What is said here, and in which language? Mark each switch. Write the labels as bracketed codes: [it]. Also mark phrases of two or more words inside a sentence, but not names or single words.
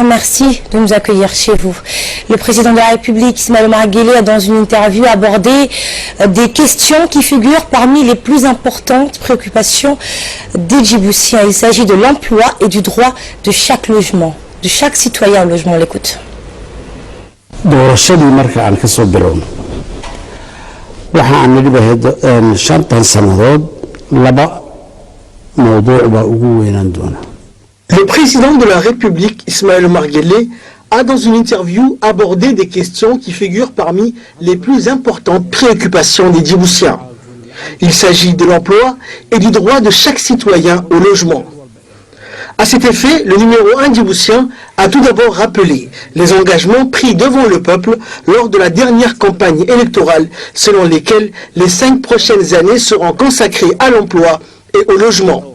[fr] Merci de nous accueillir chez vous. Le président de la République, Ismaël Omar Guelleh, a dans une interview abordé des questions qui figurent parmi les plus importantes préoccupations des Djiboutiens. Il s'agit de l'emploi et du droit de chaque logement, de chaque citoyen au logement. On l'écoute. [so] doorashadii marka aan ka soo bilowno waxa aan nidhi bahayd shantan sannadood laba mawduuc baa ugu weynaan doona. [fr] Le président de la République, Ismaël Omar Guelleh, a dans une interview abordé des questions qui figurent parmi les plus importantes préoccupations des Djiboutiens. Il s'agit de l'emploi et du droit de chaque citoyen au logement. À cet effet, le numéro 1 djiboutien a tout d'abord rappelé les engagements pris devant le peuple lors de la dernière campagne électorale, selon lesquels les 5 prochaines années seront consacrées à l'emploi et au logement.